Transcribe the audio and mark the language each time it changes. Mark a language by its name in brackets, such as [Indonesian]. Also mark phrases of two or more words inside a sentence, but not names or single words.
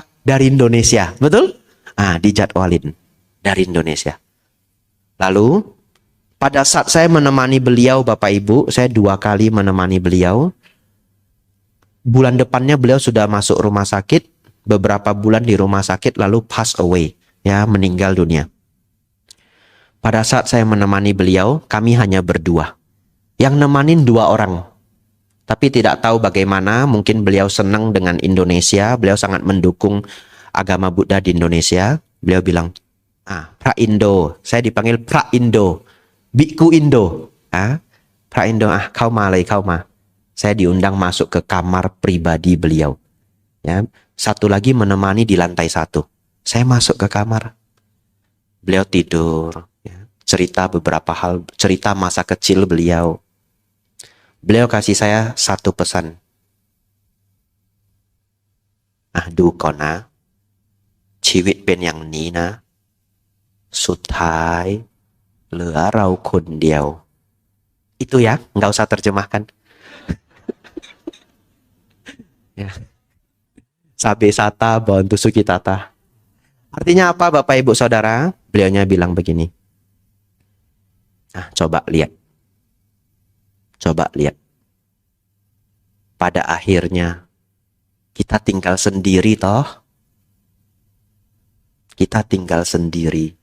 [Indonesian] Dari Indonesia. Betul? Ah, dijadwalin. Dari Indonesia. Lalu, pada saat saya menemani beliau, Bapak Ibu, saya 2 kali menemani beliau. Bulan depannya beliau sudah masuk rumah sakit, beberapa bulan di rumah sakit lalu [English] pass away, [Indonesian] ya, meninggal dunia. Pada saat saya menemani beliau, kami hanya berdua. Yang nemanin 2 orang. Tapi tidak tahu bagaimana, mungkin beliau senang dengan Indonesia, beliau sangat mendukung agama Buddha di Indonesia. Beliau bilang, Pra Indo, saya dipanggil Pra Indo, Biku Indo. Pra Indo, [Thai] เข้ามาเลย เข้ามา. [Indonesian] Saya diundang masuk ke kamar pribadi beliau. Ya, satu lagi menemani di lantai 1. Saya masuk ke kamar. Beliau tidur. Ya, cerita beberapa hal, cerita masa kecil beliau. Beliau kasih saya 1 pesan. [Thai] Du kona, ชีวิตเป็นอย่างนี้นะ สุดท้ายเหลือเราคนเดียว. [Indonesian] Itu ya, nggak usah terjemahkan. Ya. [Pali] Sabe sata bontu sukitata. [Indonesian] Artinya apa Bapak Ibu Saudara? Beliaunya bilang begini. Coba lihat. Coba lihat. Pada akhirnya kita tinggal sendiri toh. Kita tinggal sendiri.